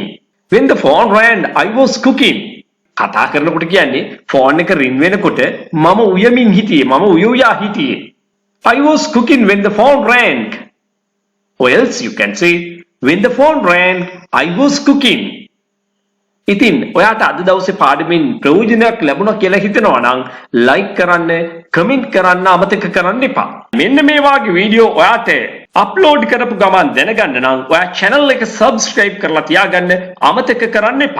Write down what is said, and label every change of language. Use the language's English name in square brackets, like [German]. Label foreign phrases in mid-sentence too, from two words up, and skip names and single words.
[English] When the phone rang, I was cooking. [Sinhala] කතා කරනකොට කියන්නේ ෆෝන් එක රින් වෙනකොට මම උයමින් හිටියේ. මම උයුයා හිටියේ. [English] I was cooking when the phone rang. Or else you can say when the phone rang, I was cooking. [Sinhala] ඉතින් ඔයාට අද දවසේ පාඩමෙන් ප්‍රයෝජනයක් ලැබුණා කියලා හිතනවා නම් like කරන්න, කමෙන්ට් කරන්න අමතක කරන්න එපා. මෙන්න මේ වගේ වීඩියෝ ඔයාට අප්ලෝඩ් කරපු ගමන් දැනගන්න නම් ඔයා channel එක subscribe කරලා තියාගන්න අමතක කරන්න එපා.